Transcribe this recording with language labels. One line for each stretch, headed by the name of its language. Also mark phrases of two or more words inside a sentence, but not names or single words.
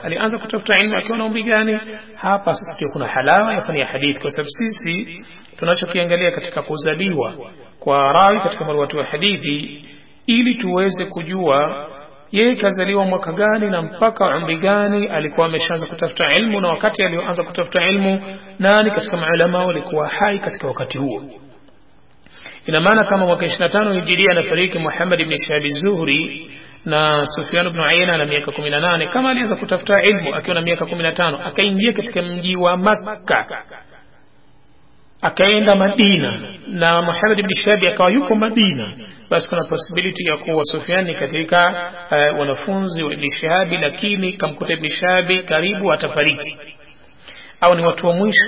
Swahili: Alianza kutafuta ilmu akiwa na umri gani? Hapa sasa ndio kuna halawa ya fani ya hadithi, kwa sababu sisi tunachokiangalia katika kuzaliwa kwa rawi katika marwatu wa hadithi, ili tuweze kujua yeye kazaliwa mwaka gani na mpaka umri gani alikuwa ameshaanza kutafuta ilmu, na wakati alioanza kutafuta ilmu nani katika maulama walikuwa hai katika wakati huo. ina maana kama mwaka 25 hijiria anafariki Muhammad ibn Shihab az-Zuhri na Sufyan ibn Uyayna na miaka 18, kama alianza kutafuta ilmu akiwa na miaka 15 akaingia katika mji wa Makka akaenda Madina na Muhammad ibn Shihab akawa yuko Madina, basi kuna possibility ya kuwa Sufyan katika wanafunzi wa Ibn Shihab, lakini kamkuta Ibn Shihab karibu atafariki au ni watu wa mwisho.